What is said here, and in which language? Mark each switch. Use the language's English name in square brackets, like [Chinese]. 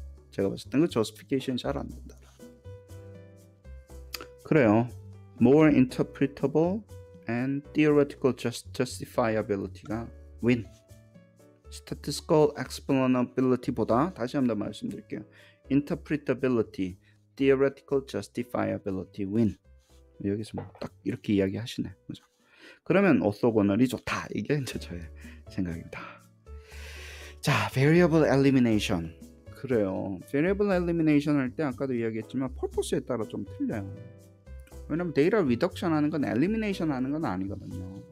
[Korean] 제가 봤을 때는 그 저스티피케이션이 잘 안 된다. 그래요. [English] More interpretable and theoretical justifiability가 win. [Korean] Statistical explainability보다 다시 한번 말씀드릴게요. [English] Interpretability, theoretical justifiability win. [Korean] 여기서 뭐 딱 이렇게 이야기하시네. 그죠? 그러면 오소고널이 좋다. 이게 이제 저의 생각입니다. 자, variable elimination. 그래요. variable elimination 할 때 아까도 이야기했지만 purpose에 따라 좀 틀려요. 왜냐면 데이터 리덕션 하는 건 엘리미네이션 하는 건 아니거든요.